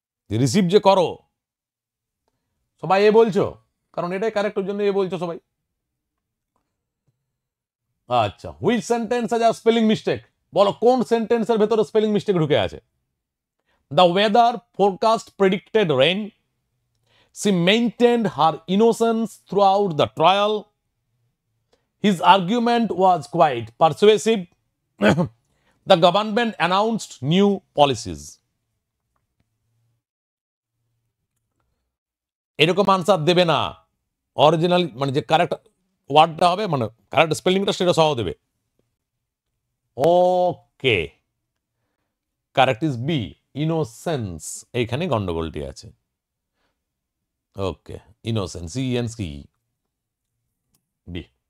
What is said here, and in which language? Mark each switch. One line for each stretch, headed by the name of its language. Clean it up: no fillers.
Bangla: Receive যে করো, সবাই এ বলছো, কারণ এটাই কারেক্ট, ওর জন্য এ বলছো সবাই।
English: আচ্ছা, which sentence has a spelling mistake?
Bangla: বলো কোন সেন্টেন্সের ভেতরে স্পেলিং মিস্টেক ঢুকে আছে?
English: The weather forecast predicted rain, she maintained her innocence throughout the trial, his argument was quite persuasive, the government announced new policies.
Bangla: এরকম আনসার দেবে না, original মানে যে কারেক্ট ওয়ার্ডটা হবে, মানে কারেক্ট স্পেলিংটা সেটা সহ দেবে।
English: Okay, correct is B, innocence.
Bangla: এইখানে গন্ডগোলটি আছে। ওকে, ইনোসেন্স, ইএনসি, বি।